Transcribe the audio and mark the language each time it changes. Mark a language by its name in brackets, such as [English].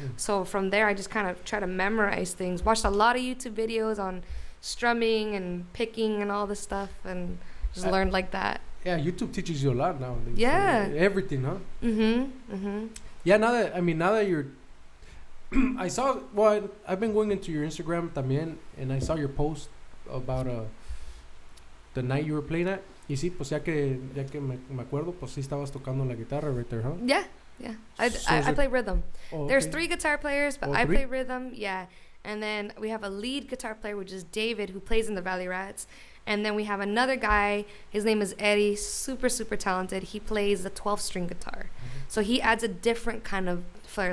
[English] So from there, I just kind of try to memorize things. Watched a lot of YouTube videos on strumming and picking and all this stuff, and just learned like that. Yeah, YouTube teaches you a lot nowadays. Yeah. So everything, huh? Mm-hmm. Yeah, now that you're I saw, I've been going into your Instagram [Spanish] también, [English] and I saw your post about the night you were playing at. [Spanish] Y sí, pues ya que me acuerdo, pues sí estabas tocando la guitarra [English] right there, huh? Yeah. I play rhythm. Oh, There's 3 guitar players, but I 3? play rhythm, yeah. And then we have a lead guitar player, which is David, who plays in the Valley Rats. And then we have another guy, his name is Eddie, super, super talented. He plays the 12-string guitar. Mm-hmm. So he adds a different kind of flair.